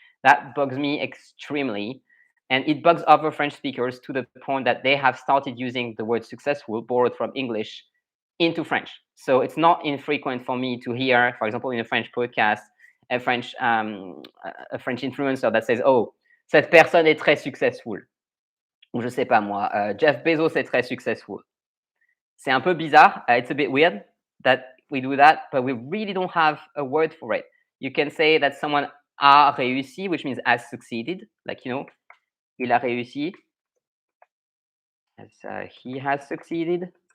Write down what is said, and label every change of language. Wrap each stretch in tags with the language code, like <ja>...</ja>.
<en>That bugs me extremely. And it bugs other French speakers to the point that they have started using the word successful, borrowed from English, into French. So it's not infrequent for me to hear, for example, in a French podcast, a French influencer that says,</en> <fr>"Oh, cette personne est très successful." Ou je sais pas moi, Jeff Bezos est très successful. C'est un peu bizarre.</fr> <en>It's a bit weird that we do that, but we really don't have a word for it. You can say that someone a réussi, which means has succeeded, like,</en> <fr>il a réussi,</fr> <en>as he has succeeded.</en>